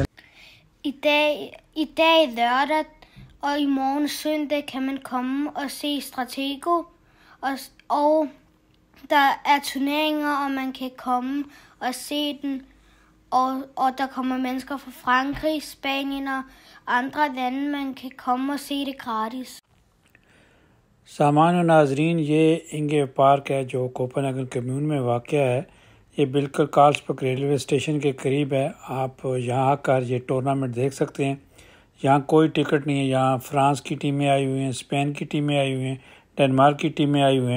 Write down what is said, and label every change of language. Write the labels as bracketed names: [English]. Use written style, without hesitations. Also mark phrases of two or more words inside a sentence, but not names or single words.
[Danish] I dag lørdag og i morgen søndag kan man komme og se Stratego, og der er turneringer, og man kan komme og se den, og der kommer mennesker fra Frankrig, Spanien og andre lande, man kan komme og se det gratis. [Hindi] सामान और नाजरीन, ये इंगे पार्क है जो कोपेनहेगन कम्यून में वाक़या है। ये बिल्कुल कार्लसबर्ग रेलवे स्टेशन के करीब है। आप यहाँ आकर ये टूर्नामेंट देख सकते हैं। यहाँ कोई टिकट नहीं है। यहाँ फ्रांस की टीमें आई हुई हैं, स्पेन की टीमें आई हुई हैं, डेनमार्क की टीमें आई हुई हैं।